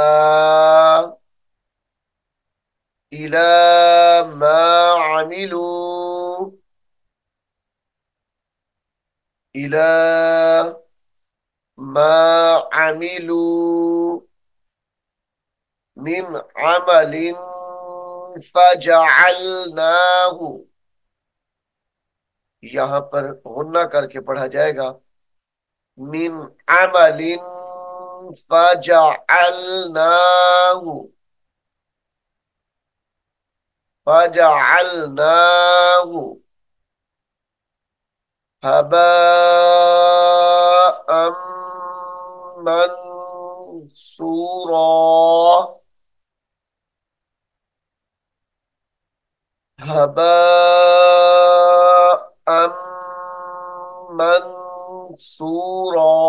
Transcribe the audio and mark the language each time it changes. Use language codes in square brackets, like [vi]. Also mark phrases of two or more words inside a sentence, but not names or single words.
[ar] إلى ما عملوا إلى ما عملوا من عمل فجعلناه [hi] यहां पर गुन्ना करके पढ़ा जाएगा [ar] من عمل فجعلناه فجعلناه هباء منثورا هباء منثورا